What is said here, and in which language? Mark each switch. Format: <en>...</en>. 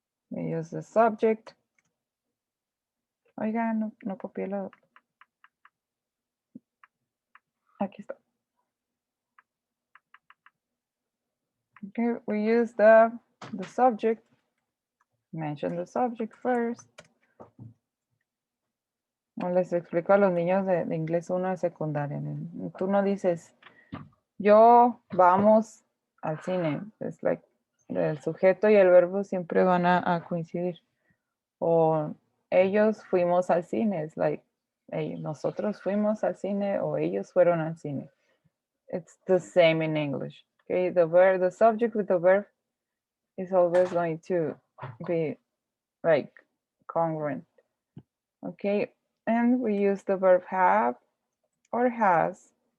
<en>We use the subject.</en> <es>Oiga, no copié la. Aquí está.</es> <en>Okay, we use the subject. Mention the subject first.</en> <es>No les explico a los niños de inglés 1 de secundaria. Tú no dices, yo vamos al cine. Es like el sujeto y el verbo siempre van a coincidir. O ellos fuimos al cine. Es like nosotros fuimos al cine o ellos fueron al cine.</es> <en>It's the same in English. Okay, the subject with the verb is always going to be like congruent. Okay, and we use the verb have or has.</en>